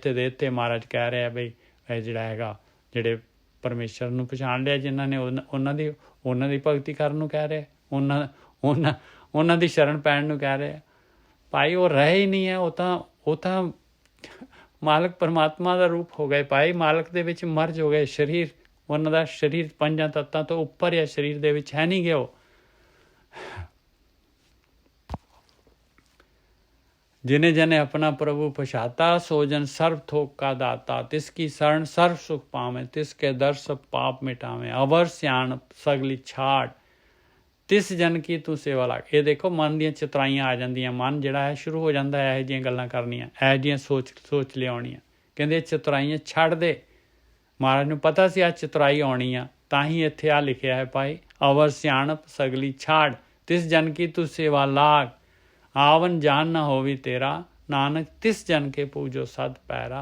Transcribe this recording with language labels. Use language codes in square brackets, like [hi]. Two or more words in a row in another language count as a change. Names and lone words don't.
[pa] ਇੱਥੇ ਮਹਾਰਾਜ ਕਹਿ ਰਿਹਾ ਬਈ ਇਹ ਜਿਹੜਾ ਹੈਗਾ, ਜਿਹੜੇ ਪਰਮੇਸ਼ਰ ਨੂੰ ਪਛਾਣ ਲਿਆ ਜਿਨ੍ਹਾਂ ਨੇ, ਉਹਨਾਂ ਦੀ ਭਗਤੀ ਕਰਨ ਨੂੰ ਕਹਿ ਰਿਹਾ, ਉਹਨਾਂ ਦੀ ਸ਼ਰਨ ਪੈਣ ਨੂੰ ਕਹਿ ਰਿਹਾ ਭਾਈ। ਉਹ ਰਹੇ ਹੀ ਨਹੀਂ ਹੈ, ਉਹ ਤਾਂ ਮਾਲਕ ਪਰਮਾਤਮਾ ਦਾ ਰੂਪ ਹੋ ਗਏ ਭਾਈ, ਮਾਲਕ ਦੇ ਵਿੱਚ ਮਰਜ ਹੋ ਗਏ। ਸਰੀਰ, ਉਹਨਾਂ ਦਾ ਸਰੀਰ 5 ਤੱਤਾਂ ਤੋਂ ਉੱਪਰ ਹੈ, ਸਰੀਰ ਦੇ ਵਿੱਚ ਹੈ ਨਹੀਂ ਗੇ ਉਹ। ਜਿਨੇ ਜਨੇ ਅਪਨਾ ਪ੍ਰਭੁ ਪਛਾਤਾ, ਸੋਜਨ ਸਰਬ ਥੋਕ ਕਾ ਦਾਤਾ, ਤਿਸਕੀ ਸ਼ਰਣ ਸਰਬ ਸੁਖ ਪਾਵੇ, ਤਿਸਕੇ ਦਰ ਸਬ ਪਾਪ ਮਿਟਾਵੇ, ਅਵਰ ਸਿਆਣ ਸਗਲੀ ਛਾੜ, ਤਿਸ ਜਨ ਕੀ ਤੂ ਸੇਵਾ ਲਾਗ। [hi] ये देखो [pa] मन ਦੀਆਂ ਚਤਰਾਈਆਂ ਆ ਜਾਂਦੀਆਂ, ਮਨ ਜਿਹੜਾ ਹੈ ਸ਼ੁਰੂ ਹੋ ਜਾਂਦਾ ਇਹੋ ਜਿਹੀਆਂ ਗੱਲਾਂ ਕਰਨੀਆਂ, ਇਹੋ ਜਿਹੀਆਂ ਸੋਚ ਲਿਆਉਣੀਆਂ। ਕਹਿੰਦੇ ਚਤਰਾਈਆਂ ਛੱਡ ਦੇ। ਮਹਾਰਾਜ ਨੂੰ ਪਤਾ ਸੀ ਆ ਚਤਰਾਈ ਆਉਣੀ ਆ, ਤਾਂ ਹੀ ਇੱਥੇ ਆ ਲਿਖਿਆ ਹੈ ਭਾਈ, ਅਵਰ ਸਿਆਣਪ ਸਗਲੀ ਛਾੜ, ਤਿਸ ਜਨ ਕੀ ਤੂੰ ਸੇਵਾ ਲਾਗ, ਆਵਨ ਜਾਨ ਨਾ ਹੋਵੀ ਤੇਰਾ, ਨਾਨਕ ਤਿਸ ਜਨ ਕੇ ਪੂਜੋ ਸਦ ਪੈਰਾ।